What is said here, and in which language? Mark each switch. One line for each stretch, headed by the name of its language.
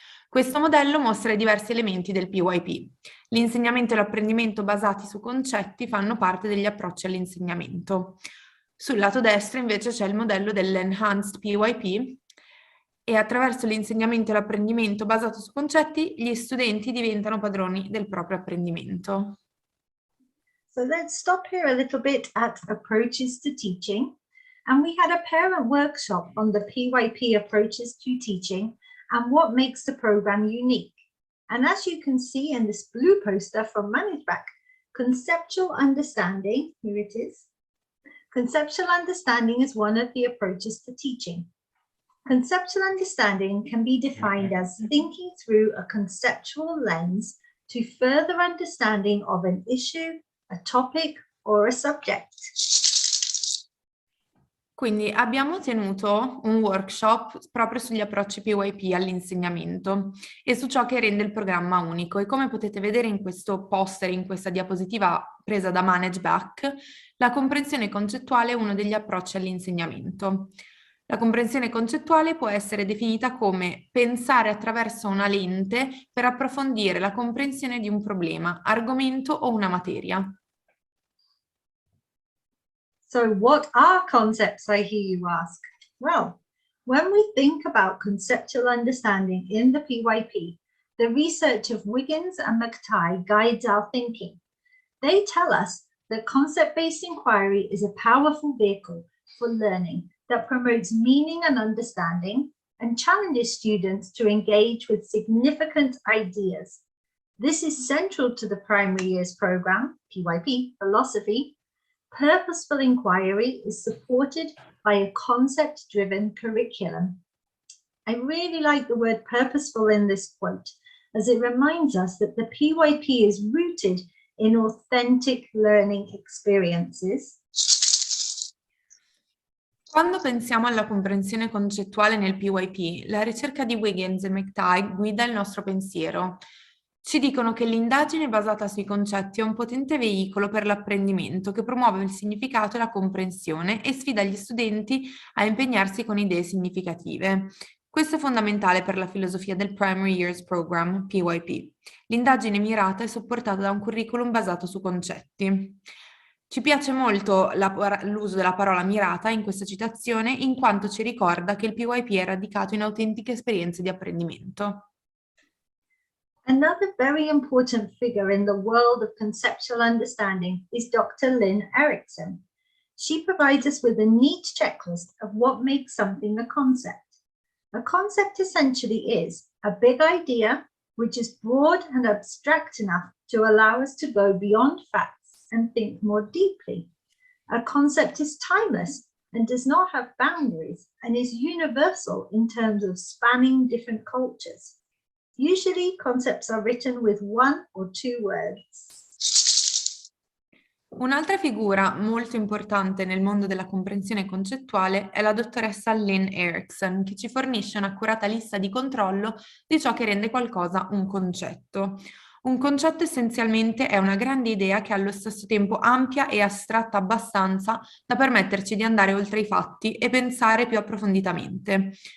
Italian: Questo modello mostra i diversi elementi del PYP. L'insegnamento e l'apprendimento basati su concetti fanno parte degli approcci all'insegnamento. Sul lato destro invece c'è il modello dell'Enhanced PYP e attraverso l'insegnamento e l'apprendimento basato su concetti gli studenti diventano padroni del proprio apprendimento.
English: So let's stop here a little bit at approaches to teaching. And we had a parent workshop on the PYP approaches to teaching and what makes the program unique. And as you can see in this blue poster from Managback, conceptual understanding, here it is. Conceptual understanding is one of the approaches to teaching. Conceptual understanding can be defined as thinking through a conceptual lens to further understanding of an issue, a topic, or a subject.
Italian: Quindi abbiamo tenuto un workshop proprio sugli approcci PYP all'insegnamento e su ciò che rende il programma unico. E come potete vedere in questo poster, in questa diapositiva presa da Managback, la comprensione concettuale è uno degli approcci all'insegnamento. La comprensione concettuale può essere definita come pensare attraverso una lente per approfondire la comprensione di un problema, argomento o una materia.
English: So what are concepts, I hear you ask? Well, when we think about conceptual understanding in the PYP, the research of Wiggins and McTighe guides our thinking. They tell us that concept-based inquiry is a powerful vehicle for learning that promotes meaning and understanding and challenges students to engage with significant ideas. This is central to the primary years programme, PYP, philosophy. Purposeful inquiry is supported by a concept-driven curriculum. I really like the word purposeful in this quote, as it reminds us that the PYP is rooted in authentic learning experiences.
Italian: Quando pensiamo alla comprensione concettuale nel PYP, la ricerca di Wiggins e McTighe guida il nostro pensiero. Ci dicono che l'indagine basata sui concetti è un potente veicolo per l'apprendimento che promuove il significato e la comprensione e sfida gli studenti a impegnarsi con idee significative. Questo è fondamentale per la filosofia del Primary Years Programme, PYP. L'indagine mirata è supportata da un curriculum basato su concetti. Ci piace molto l'uso della parola mirata in questa citazione, in quanto ci ricorda che il PYP è radicato in autentiche esperienze di apprendimento.
English: Another very important figure in the world of conceptual understanding is Dr. Lynn Erickson. She provides us with a neat checklist of what makes something a concept. A concept essentially is a big idea which is broad and abstract enough to allow us to go beyond facts and think more deeply. A concept is timeless and does not have boundaries and is universal in terms of spanning different cultures. Usually, concepts are written with 1 or 2 words.
Italian: Un'altra figura molto importante nel mondo della comprensione concettuale è la dottoressa Lynn Erickson, che ci fornisce un'accurata lista di controllo di ciò che rende qualcosa un concetto. Un concetto essenzialmente è una grande idea che è allo stesso tempo ampia e astratta abbastanza da permetterci di andare oltre i fatti e pensare più approfonditamente.